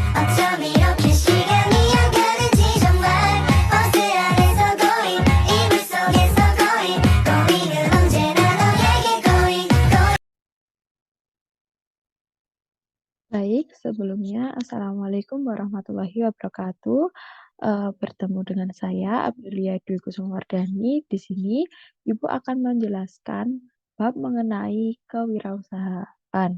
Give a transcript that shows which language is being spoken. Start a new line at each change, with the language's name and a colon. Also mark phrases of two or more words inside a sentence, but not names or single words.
Korean: 어쩜 이렇게 시간이 안 가는지 정말 버스 안에서 고인 이불 속에서 고인 고인은 언제나 너에게 고인
Indonesian: Baik, sebelumnya
Arabic: السلام عليكم ورحمة الله وبركاته.
Indonesian: Bertemu dengan saya Aprilia Dwi Kusumawardhani. Di sini Ibu akan menjelaskan bab mengenai kewirausahaan.